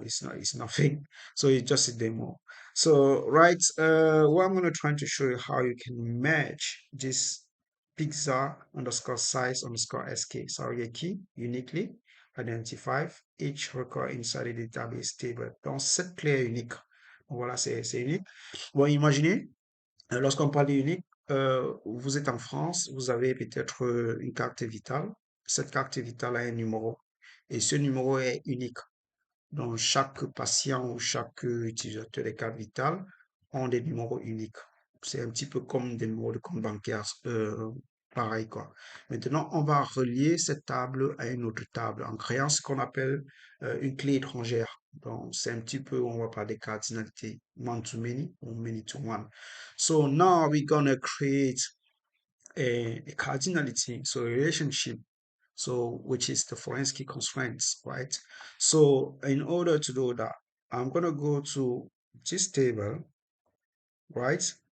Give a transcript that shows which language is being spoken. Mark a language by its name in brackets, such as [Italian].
[English] It's not, it's nothing. So it's just a demo. So, right, what I'm going to try to show you how you can merge this pizza underscore size underscore SK, sorry, a key uniquely identify each record inside the database table. [French] Donc, cette clé est unique. Voilà, c'est unique. Bon, imaginez, lorsqu'on parle d'unique, vous êtes en France, vous avez peut-être une carte vitale. Cette carte vitale a un numéro et ce numéro est unique. Donc, chaque patient ou chaque utilisateur des cartes vitales ont des numéros uniques. C'est un petit peu comme des numéros de compte bancaire, pareil quoi. Maintenant, on va relier cette table à une autre table en créant ce qu'on appelle une clé étrangère. Donc, c'est un petit peu, on va parler des cardinalités [English] one to many or many to one. So now we're gonna create a cardinality, so a relationship, so which is the forensic constraints, right? So in order to do that, I'm gonna go to this table, right?